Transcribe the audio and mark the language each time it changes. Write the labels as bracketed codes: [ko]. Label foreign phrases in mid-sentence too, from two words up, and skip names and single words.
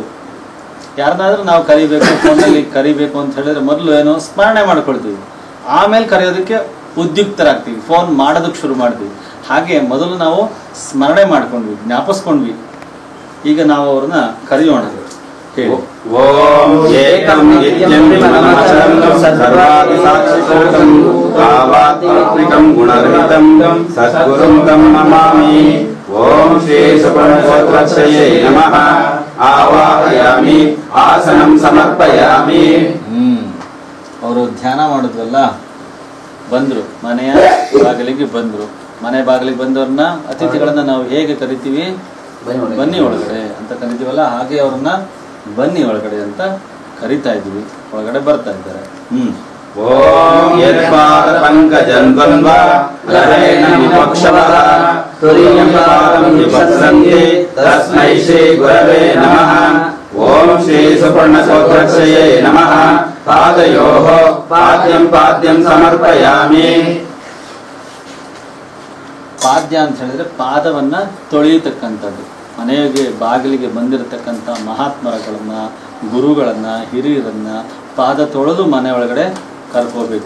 [kn] ಯಾರನ್ನಾದ್ರೂ ನಾವು ಕರಿಬೇಕು, ಫೋನಲ್ಲಿ ಕರಿಬೇಕು ಅಂತ ಹೇಳಿದ್ರೆ ಮೊದಲು ಏನೋ ಸ್ಮರಣೆ ಮಾಡ್ಕೊಳ್ತೀವಿ, ಆಮೇಲೆ ಕರೆಯೋದಕ್ಕೆ ಉದ್ಯುಕ್ತರಾಗ್ತೀವಿ, ಫೋನ್ ಮಾಡೋದಕ್ಕೆ ಶುರು ಮಾಡ್ತೀವಿ. ಹಾಗೆ ಮೊದಲು ನಾವು ಸ್ಮರಣೆ ಮಾಡ್ಕೊಂಡ್ವಿ, ಜ್ಞಾಪಿಸ್ಕೊಂಡ್ವಿ. ಈಗ ನಾವು ಅವ್ರನ್ನ ಕರೆಯೋಣ. [sa] ಓಂ ಏಕಂ ನಿತ್ಯಂ ಮನಮಚಲಂ ಸರ್ವಾದಿಸಾಕ್ಷಿಭೂತಂ ಭಾವಾತ್ಮಕಂ ಗುಣರಹಿತಂ ಸದ್ಗುರುಂ ತಂ ನಮಾಮಿ. ಓಂ ಶ್ರೀ ಸುಪರ್ಣಗೋತ್ರರ್ಷಯೇ ನಮಃ. ಆವಾಹಯಾಮಿ ಆಸನಂ ಸಮರ್ಪಯಾಮಿ. [kn] ಅವರು ಧ್ಯಾನ ಮಾಡಿದ್ವಲ್ಲ, ಬಂದ್ರು, ಮನೆಯ ಬಾಗಿಲಿಗೆ ಬಂದ್ರು. ಮನೆ ಬಾಗಿಲಿಗೆ ಬಂದವ್ರನ್ನ, ಅತಿಥಿಗಳನ್ನ ನಾವು ಹೇಗೆ ಕರಿತೀವಿ? ಬನ್ನಿ ಒಳಗಡೆ ಅಂತ ಕರಿತೀವಲ್ಲ, ಹಾಗೆ ಅವ್ರನ್ನ ಬನ್ನಿ ಒಳಗಡೆ ಅಂತ ಕರಿತಾ ಇದ್ವಿ. ಒಳಗಡೆ ಬರ್ತಾ ಇದ್ದಾರೆ. [sa] ಓಂ ಯತ್ಪಾದ ಪಂಕಜಂ ದ್ವಂದ್ವ ಲಹರೇಣ ವಿಪಕ್ಷವಃ ತುರೀಯಂ ಪಾದಂ ವಿಪಸ್ಸಂತಿ ತಸ್ಮೈ ಶ್ರೀ ಗುರವೇ ನಮಃ. ಓಂ ಶ್ರೀ ಸುಪರ್ಣಗೋತ್ರರ್ಷಯೇ ನಮಃ. ಪಾದಯೋಃ ಪಾದ್ಯಂ ಪಾದ್ಯಂ ಸಮರ್ಪಯಾಮಿ. [kn] ಪಾದ್ಯ ಅಂತ ಹೇಳಿದ್ರೆ ಪಾದವನ್ನ ತೊಳೆಯತಕ್ಕಂಥದ್ದು. ಮನೆಗೆ ಬಾಗಿಲಿಗೆ ಬಂದಿರತಕ್ಕಂಥ ಮಹಾತ್ಮರಗಳನ್ನ, ಗುರುಗಳನ್ನ, ಹಿರಿಯರನ್ನ ಪಾದ ತೊಳೆದು ಮನೆ ಒಳಗಡೆ ಕರ್ಕೋಬೇಕು.